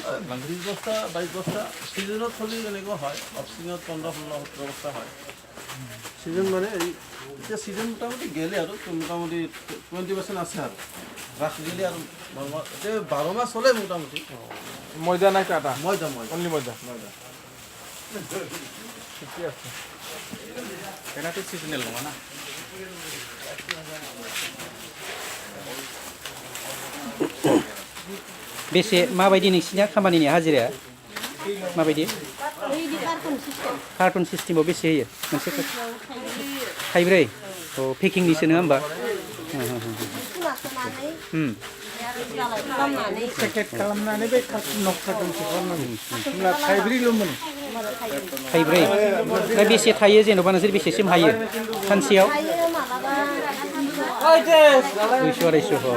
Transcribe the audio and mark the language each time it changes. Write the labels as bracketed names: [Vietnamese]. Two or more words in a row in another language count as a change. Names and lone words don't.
[Assamese] 20 বস্তা 22 বস্তা চিজনত চলি এনেকুৱা হয় অফ চিজনত 15 16 17 বস্তা হয় চিজন মানে এতিয়া চিজন মোটামুটি গেলে আৰু মোটামুটি 20% আছে আৰু ৰাখ দিলে আৰু এতিয়া 12 মাহ চলে মোটামুটি ময়দা নাই আটা ময়দা অনলি ময়দা ঠিকে আছে এটাতো সিজনেল নঙা না [Bodo] बेसे माबायदि नोंसिनिया खामानिनि हाजिराया माबायदि कार्टन सिस्टेमाव बेसे होयो मोनसे थाइब्रै औ पेकिंनिसो नङा होमबा पेकेट खालामनानै बे कार्टनखौ खालामनांगौ होमब्ला थाइब्रैल'मोन थाइब्रै ओमफ्राय बेसे थायो जेन'बा नोंसोर बेसेसिम हायो सानसेयाव 200